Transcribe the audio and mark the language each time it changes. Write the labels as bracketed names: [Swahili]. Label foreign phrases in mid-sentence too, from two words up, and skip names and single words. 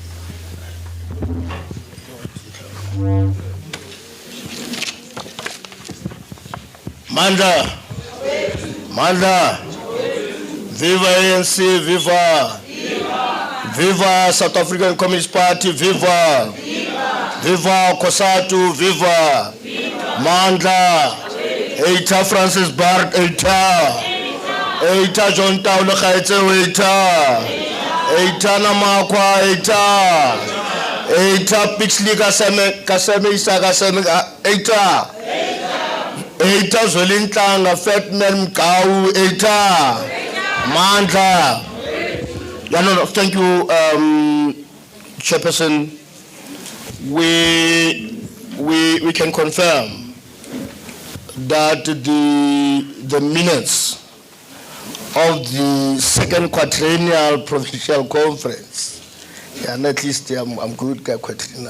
[Zulu] Mandla, Mandla, viva ANC, viva, viva South African Communist Party, viva, viva SADTU, viva, Mandla, Eita Francis Bart, Eita John Taula Khaitse, Eita Namakwa, Eita Pixley Kaseme Isa Eita. Eita Zolintanga, Fatman Mkau, Eita, Mandla. [English] No, thank you, Chairperson. We can confirm that the minutes of the second Quadrennial Provincial Conference, and at least I'm good quadrennial.